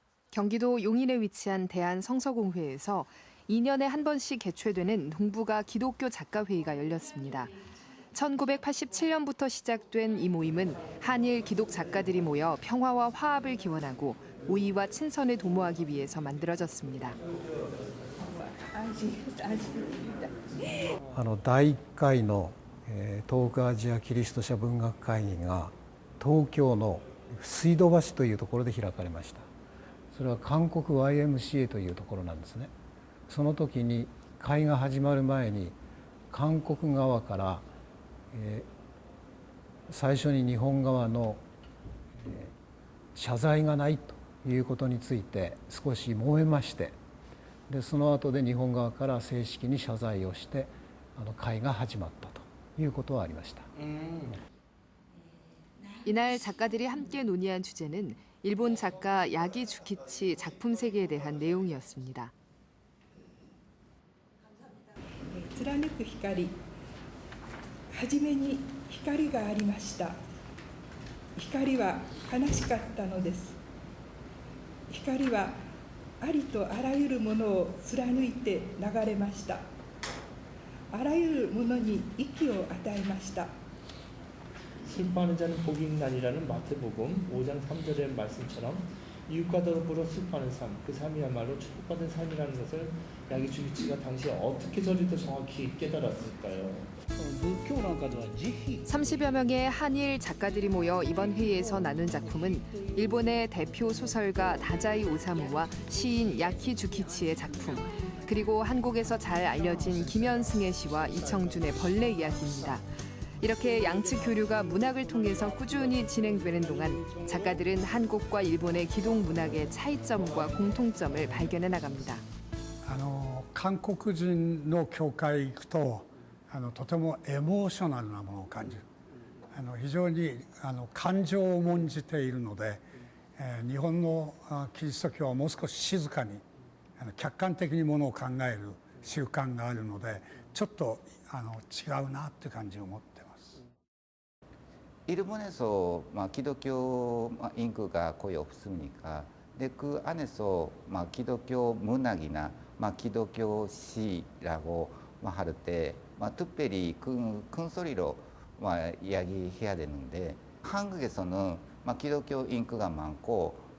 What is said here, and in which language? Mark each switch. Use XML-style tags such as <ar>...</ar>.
<ko>경기도 용인에 위치한 대한성서공회에서 2년에 한 번씩 개최되는 동북아 기독교 작가회의가 열렸습니다. 1987년부터 시작된 이 모임은 한일 기독 작가들이 모여 평화와 화합을 기원하고 우위와 친선을 도모하기 위해서 만들어졌습니다.</ko> <ja>第1回の東北アジアキリスト者文学会議が東京の水道橋というところで開かれました。それは韓国 YMCA というところなんですね。その時に会が始まる前に韓国側から最初に日本側の謝罪がないということについて少し揉めまして、でその後で日本側から正式に謝罪をして会が始まったということはありました。</ja> <ko>이날 작가들이 함께 논의한 주제는 일본 작가 야기 주키치 작품 세계에 대한 내용이었습니다.</ko> <ja>貫く光、初めに光がありました。光は悲しかったのです。光はありとあらゆるものを貫いて流れました。あらゆるものに息を与えました。</ja> <ko>슬퍼하는 자는 복이 있나니라는 마태복음 5장 3절의 말씀처럼 이웃과 더불어 슬퍼하는 삶, 그 삶이야말로 축복받은 삶이라는 것을 야기 주기치가 당시에 어떻게 저리도 정확히 깨달았을까요? 30여 명의 한일 작가들이 모여 이번 회의에서 나눈 작품은 일본의 대표 소설가 다자이 오사무와 시인 야키 주키치의 작품, 그리고 한국에서 잘 알려진 김현승의 시와 이청준의 벌레 이야기입니다. 이렇게 양측 교류가 문학을 통해서 꾸준히 진행되는 동안 작가들은 한국과 일본의 기독 문학의 차이점과 공통점을 발견해 나갑니다.</ko> <ja>韓国人の教会へ行くととてもエモーショナルなものを感じる。非常に感情を重んじているので、日本のキリスト教はもう少し静かに客観的にものを考える習慣があるので、ちょっと違うなっていう感じを持ってます。</ja> <ko>일본에서 기독교 인구가 거의 없으니까, 근데 그 안에서 기독교 문학이나 기독교 시라고 할 때 특별히 큰 소리로 이야기해야 되는데, 한국에서는 기독교 인구가 많고</ko>